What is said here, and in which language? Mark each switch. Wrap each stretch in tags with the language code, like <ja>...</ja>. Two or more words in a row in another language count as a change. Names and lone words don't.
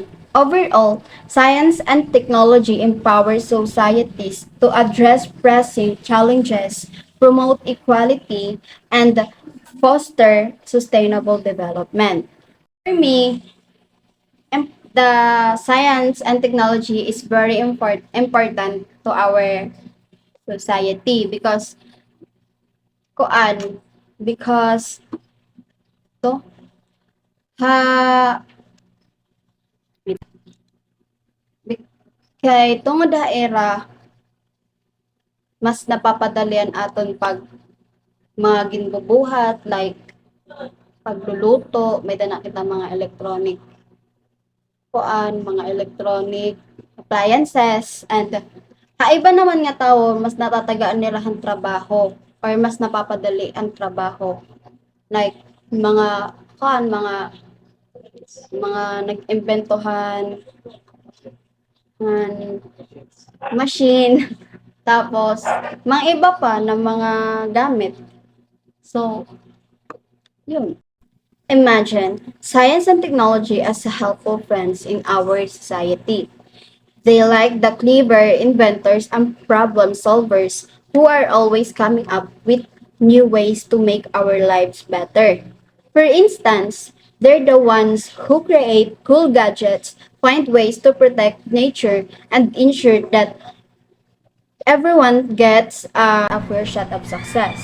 <en>Overall, science and technology empower societies to address pressing challenges, promote equality, and foster sustainable development. For me, the science and technology is very important to our society kuan because to</en> <war>ha kay tungod ha era mas napapadalian aton pag mga ginbubuhat like pagluluto may dana kita mga mga</war> <en>electronic appliances</en> <war>and kaiba naman nga tawo mas natatagaan nila ang trabaho or mas napapadali ang trabaho like mga nag-imbentohan ng machine tapos mga iba pa na mga gamit.</war> <tl>So, yun.</tl> <en>Imagine science and technology as helpful friends in our society. They like the clever inventors and problem solvers who are always coming up with new ways to make our lives better. For instance, they're the ones who create cool gadgets, find ways to protect nature, and ensure that everyone gets a fair shot of success.</en>